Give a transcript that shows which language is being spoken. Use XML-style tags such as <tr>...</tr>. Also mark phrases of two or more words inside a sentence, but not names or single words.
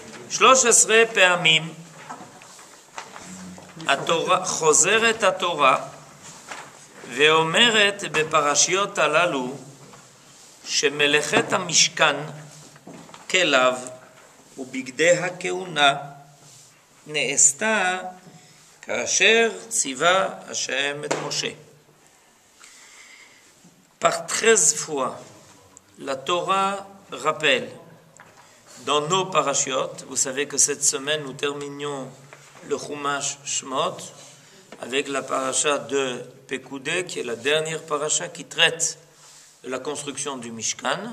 <he>13 פעמים התורה, חוזרת התורה ואומרת בפרשיות הללו שמלאכת המשכן, כליו ובגדי הכהונה נעשתה כאשר ציווה השם את משה.</he> <fr>Par 13 fois, la Torah rappelle dans nos parachiotes, vous savez que cette semaine nous terminions le Chumash Shmot avec la paracha de Pekudé, qui est la dernière paracha qui traite de la construction du Mishkan.</fr>